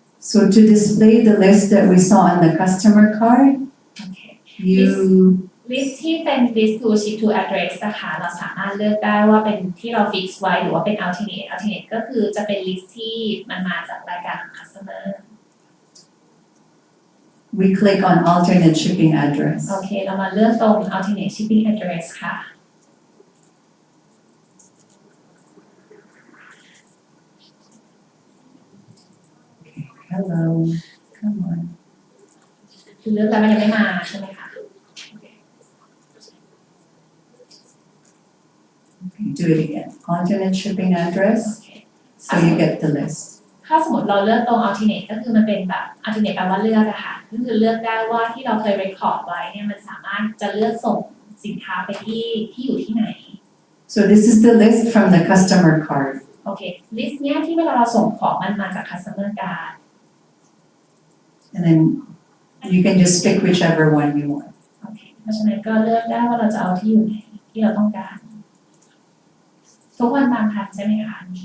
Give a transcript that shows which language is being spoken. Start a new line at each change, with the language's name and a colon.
English: so to display the list that we saw on the customer card,
Thai: โอเค
English: you
Thai: list ที่เป็น list to ship to address นะคะเราสามารถเลือกได้ว่าเป็นที่เรา fix ไว้หรือว่าเป็น alternate ก็คือจะเป็น list ที่มันมาจากรายการของ customer
English: we click on alternate shipping address
Thai: โอเคเรามาเลือกตรง alternate shipping address ค่ะ
English: hello come on
Thai: คือเลือกแล้วมันยังไม่มาใช่ไหมคะ
English: okay, do it again alternate shipping address so you get the list
Thai: ถ้าสมมติเราเลือกตรง alternate ก็คือมันเป็นแบบ alternate แปลว่าเลือกอะค่ะก็คือเลือกได้ว่าที่เราเคย record ไว้เนี่ยมันสามารถจะเลือกส่งสินค้าไปที่อยู่ที่ไหน
English: so this is the list from the customer card
Thai: โอเค list เนี้ยที่เวลาเราส่งของมันมาจาก customer card
English: and then you can just pick whichever one you want
Thai: โอเคเพราะฉะนั้นก็เลือกได้ว่าเราจะเอาที่อยู่ไหนที่เราต้องการทุกวันตามทันใช่ไหมคะ